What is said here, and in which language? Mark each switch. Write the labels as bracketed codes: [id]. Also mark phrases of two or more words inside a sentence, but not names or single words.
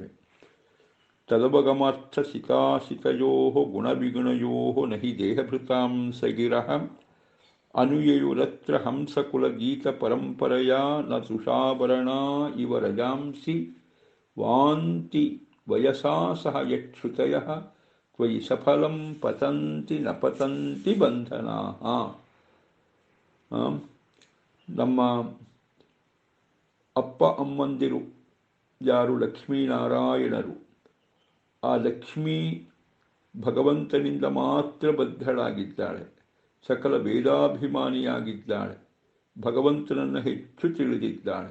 [sa] ತದವಗಮಾರ್ಥ ಸಿತಾಸಿತಯೋ ಗುಣವಿಗುಣಯೋ ನಹಿ ದೇಹಭೃತಾಂ ಸಗಿರಃ ಅನುಯಯುರತ್ರ ಹಂಸಕುಲಗೀತ ಪರಂಪರೆಯಾ ನ ತುಷಾಭರಣಾ ಇವ ರಜಾಂಸಿ ವಾಂತಿ ವಯಸಾ ಸಹ ಯಚ್ಛ್ರುತಯಃ ತ್ವಯಿ ಸಫಲಂ ಪತಂತಿ ನ ಪತಂತಿ ಬಂಧನಾಃ. [kn] ನಮ್ಮ ಅಪ್ಪ ಅಮ್ಮಂದಿರು ಯಾರು ಲಕ್ಷ್ಮೀನಾರಾಯಣರು, ಆ ಲಕ್ಷ್ಮೀ ಭಗವಂತನಿಂದ ಮಾತ್ರ ಬದ್ಧಳಾಗಿದ್ದಾಳೆ, ಸಕಲ ವೇದಾಭಿಮಾನಿಯಾಗಿದ್ದಾಳೆ, ಭಗವಂತನನ್ನು ಹೆಚ್ಚು ತಿಳಿದಿದ್ದಾಳೆ.